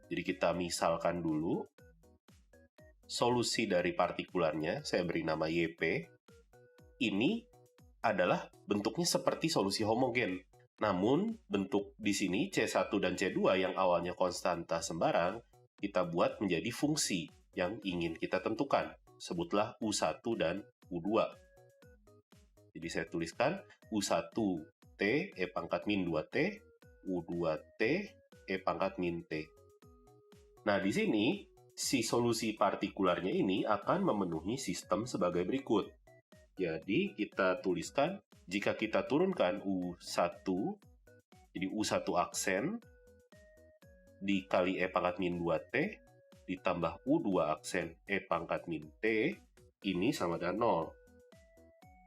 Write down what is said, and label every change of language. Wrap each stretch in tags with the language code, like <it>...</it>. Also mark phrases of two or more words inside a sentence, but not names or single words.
<id>Jadi kita misalkan dulu solusi dari partikularnya, saya beri nama YP, ini adalah bentuknya seperti solusi homogen. Namun, bentuk di sini C1 dan C2 yang awalnya konstanta sembarang, kita buat menjadi fungsi yang ingin kita tentukan. Sebutlah U1 dan U2. Jadi saya tuliskan U1T E pangkat min 2T, U2T E pangkat min T. Nah, di sini, si solusi partikularnya ini akan memenuhi sistem sebagai berikut. Jadi, kita tuliskan, jika kita turunkan U1, jadi U1 aksen, dikali E pangkat min 2T, ditambah U2 aksen E pangkat min T, ini sama dengan 0.</id>